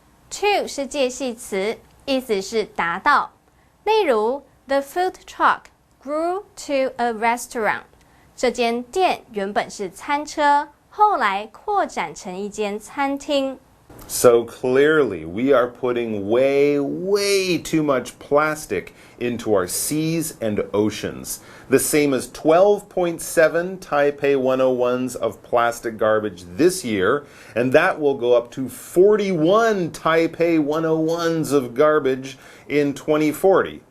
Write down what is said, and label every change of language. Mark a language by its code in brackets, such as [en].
[zh] to 是介系词，意思是达到。例如 [en] The food truck grew to a restaurant. [zh] 这间店原本是餐车，后来扩展成一间餐厅。 [en] So clearly, we are putting way too much plastic into our seas and oceans. The same as 12.7 Taipei 101s of plastic garbage this year, and that will go up to 41 Taipei 101s of garbage in 2040.